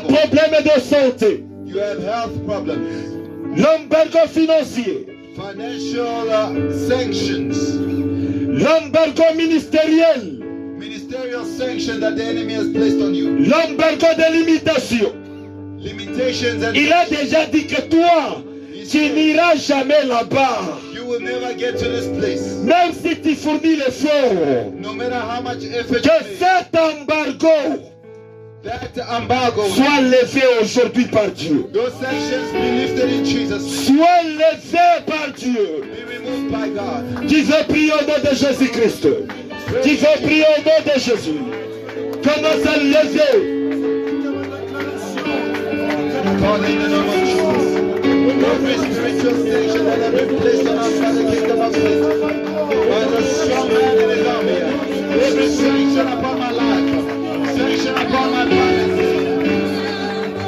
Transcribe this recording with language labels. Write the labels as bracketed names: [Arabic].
[French] embargo, problème de santé, [English] you have health problems, [French] l'embargo financier, [English] financial sanctions, [French] L'embargo ministériel. [English] Ministerial sanction that the enemy has placed on you. [French] L'embargo de limitation. [English] Limitations and [French] Il a déjà dit que toi, tu n'iras jamais là-bas. [English] you will never get to this place. [French] Même si tu fournis l'effort. [English] No matter how much effort [French] Que [English] you make, [French] cet embargo [English] that embargo, [French] soit levé aujourd'hui par Dieu. [English] those sanctions be lifted in Jesus. [French] Soit levé par Dieu. [English] Be removed by God. [French] Tu veux prier au nom de Jésus-Christ. Tu veux prier au nom de Jésus. Commence à lever. [English] Father, in the name of Jesus, every spiritual sanction that has been placed on us by the kingdom of Satan, by the strong man in his army, every sanction upon my life, sanction upon my finances.